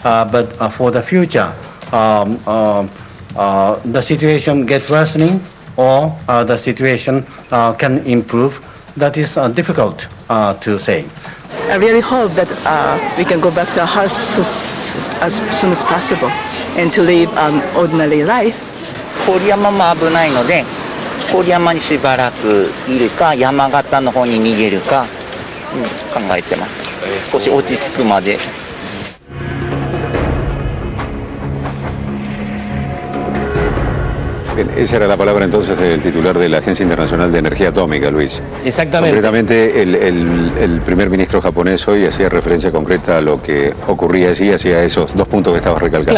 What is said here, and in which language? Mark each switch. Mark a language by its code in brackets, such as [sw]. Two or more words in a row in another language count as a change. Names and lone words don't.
[en] but for the future, the situation gets worsening or the situation can improve. That is difficult to say. I really hope that we can go back to our house as soon as possible and to live an ordinary life. [ja] 郡山も危ないので、郡山にしばらくいるか、山形の方に逃げるか、考えてます。少し落ち着くまで。 [es] Bien, esa era la palabra entonces del titular de la Agencia Internacional de Energía Atómica, Luis. Exactamente. Concretamente, el primer ministro japonés hoy hacía referencia concreta a lo que ocurría allí, hacia esos dos puntos que estabas recalcando.